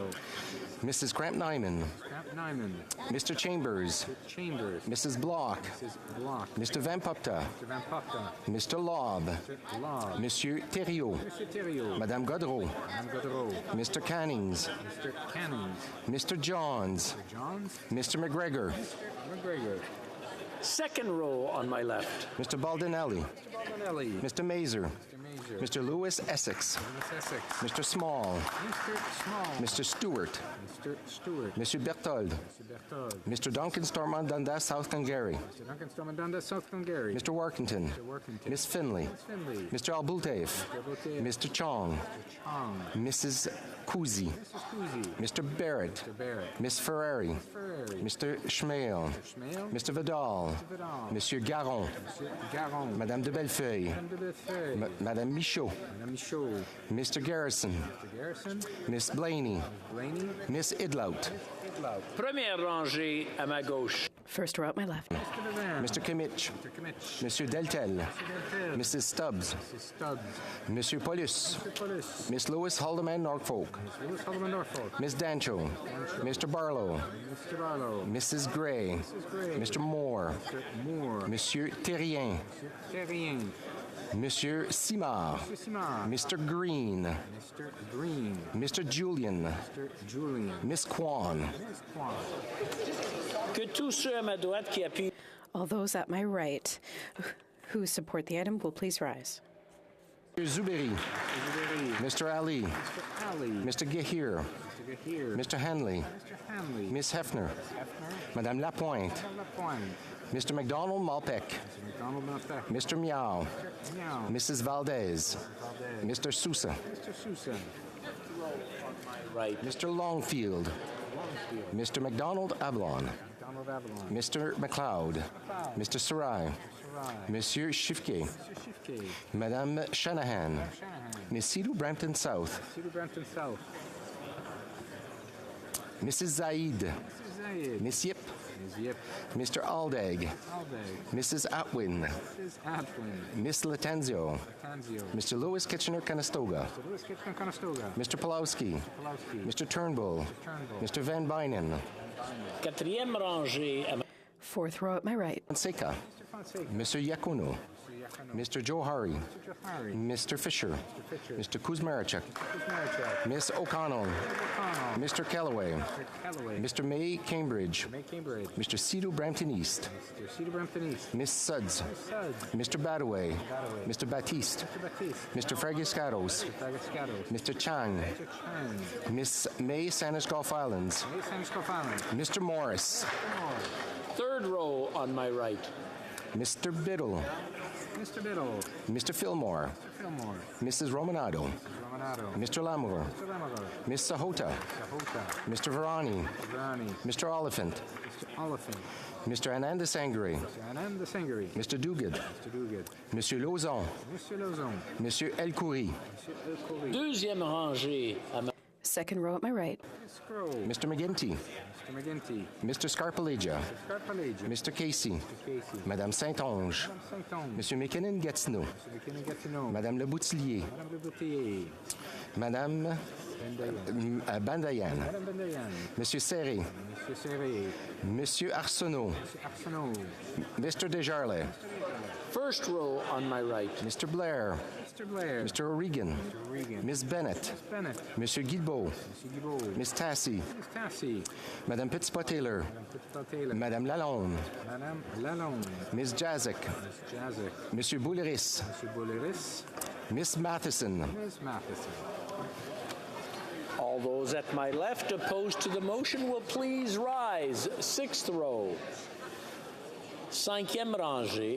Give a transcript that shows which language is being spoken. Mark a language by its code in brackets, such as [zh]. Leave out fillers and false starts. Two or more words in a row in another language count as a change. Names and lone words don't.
[en] Mrs. Cramp-Nyman. Scrap Nyman. Mr. Chambers. Mr. Chambers. Mrs. Block. Mrs. Block. Mr. Van Popta. Mr. Van Popta. Mr. Lobb. Mr. Lobb. Monsieur Thériault. Monsieur Thériault. Madame Godreau. Madame Godreau. Mr. Cannings. Mr. Cannings. Mr. Johns. Mr. Johns. Mr. McGregor. Mr. McGregor. Second row on my left. Mr. Baldinelli. Mr. Baldinelli. Mr. Mazer. Mr. Mazer. Mr. Lewis Essex. Lewis Essex. Mr. Small. Mr. Small. Mr. Stewart. Mr. Stewart. Monsieur Berthold. Mr. Berthold. Mr. Duncan Stormont Dundas, South Glengarry. Mr. Duncan Stormont Dundas, South Glengarry. Mr. Workington. Mr. Workington. Miss Finley. Miss Finley. Mr. Albultaif. Mr. Albultaif. Mr. Chong. Mr. Chong. Mrs. Kuzi. Mrs. Kuzi. Mr. Barrett. Mr. Barrett. Miss Ferrari. Miss Ferrari. Mr. Schmale. Mr. Schmale. Mr. Vidal. Mr. Vidal. Monsieur Garon. Monsieur Garon. Madame de Bellefeuille. Madame de Bellefeuille. Madame Michaud. Madame Michaud. Mr. Garrison. Mr. Garrison. Miss Blaney. Miss Blaney. Miss Idlout. Idlout. [fr] Première rangée à ma gauche. [en] First row at my left. Mr. Levan. Mr. Kimmich. Mr. Kimmich. Monsieur Deltel. Mr. Deltel. Mrs. Stubbs. Mrs. Stubbs. Monsieur Paulus. Mr. Paulus. Miss Lewis Haldeman Norfolk. Miss Lewis Haldeman Norfolk. Miss Dancho. Mr. Barlow. Mr. Barlow. Mrs. Gray. Mrs. Gray. Mr. Moore. Mr. Moore. Monsieur Terrien. Monsieur Terrien. Monsieur Simard. Mr. Simard. Mr. Green. Mr. Green. Mr. Julian. Mr. Julian. Miss Kwan. Miss Kwan. [fr] Que tous ceux à ma droite qui appuient. [en] All those at my right who support the item will please rise. Mr. Zuberi. Mr. Ali. Mr. Ali. Mr. Gahir. Mr. Gahir. Mr. Hanley. Mr. Hanley. Miss Hefner. Hefner. Madame Lapointe. Madame Lapointe. Mr. McDonald Malpec. Mr. McDonald Malpec. Mr. Miao. Miao. Mrs. Valdez. Mr. Sousa. Mr. Sousa. Right. Mr. Longfield. Mr. McDonald Avalon. McDonald Avalon. Mr. McLeod. Mr. Sarai. Monsieur Shifke. Mr. Shifke. Madame Shanahan. Madam Shanahan. Miss Sidhu Brampton South. Sidhu Brampton South. Mrs. Zaid. Mrs. Zayed. Miss Yip. Ms. Yip. Mr. Aldag. Aldag. Mrs. Atwin. Mrs. Atwin. Miss Latenzio. Tanzio. Mr. Lewis Kitchener-Conestoga. Mr. Lewis Kitchener-Conestoga. Mr. Pulowski. Pulowski. Mr. Turnbull. Turnbull. Mr. Van Bynen. [fr] Quatrième rangée. [en] Fourth row at my right. Fonseca. Mr. Fonseca. Mr. Yakuno. Mr. Johari. Mr. Johari. Mr. Fisher. Mr. Kuzmarachuk. Kuzmarachuk. Miss O'Connell. Mr. Kellaway. Mr. Callaway. Mr. May Cambridge. May Cambridge. Mr. Sidhu Brampton East. Mr. Sidhu Brampton East. Miss Suds. Miss Suds. Mr. Badaway. Badaway. Mr. Batiste. Mr. Batiste. Mr. Fragiscatos. Mr. Fragiscatos. Mr. Chang. Mr. Chang. Miss May Sandwich Gulf Islands. May Sandwich Gulf Islands. Mr. Morris. Third row on my right. Mr. Biddle. Mr. Biddle. Mr. Fillmore. Mr. Fillmore. Mrs. Romanado. Mr. Romanado. Mr. Lamour. Mr. Lamour. Miss Sahota. Sahota. Mr. Varani. Mr. Varani. Mr. Oliphant. Mr. Oliphant. Mr. Ananda Sangari. Mr. Anand Sangari. Mr. Dugard. Mr. Dugard. Monsieur Lauzon. Mr. Lauzon. Monsieur Elkoury. Monsieur Elkoury. [fr] Deuxième rangée à ma [en] Second row at my right. Mr. McGinty. Mr. McGinty. Mr. Scarpalegia. Mr. Scarpalegia. Mr. Casey. Mr. Casey. Madame Saint-Onge. Madame Saint-Onge. Monsieur McKinnon Gatineau. Mr. McKinnon Gatineau. Madame Le Boutillier. Madame Le Boutillier. Madame Bandayan. Madame Bandayan. Monsieur Serré. Monsieur Serré. Monsieur Arsenault. Monsieur Arsenault. Mr. Desjarlais. first row on my right. Mr. Blair. Mr. Blair. Mr. O'Regan. Mr. O'Regan. Miss Bennett. Miss Bennett. Monsieur Guilbeault. Monsieur Guilbeault. Miss Tassie. Miss Tassie. Madame Petitpas-Taylor. Madame Petitpas-Taylor. Madame Lalonde. Madame Lalonde. Miss Jazik. Miss Jazik. Monsieur Bouleris. Monsieur Bouleris. Miss Matheson. Miss Matheson. All those at my left opposed to the motion will please rise. Sixth row. [fr] Cinquième rangée.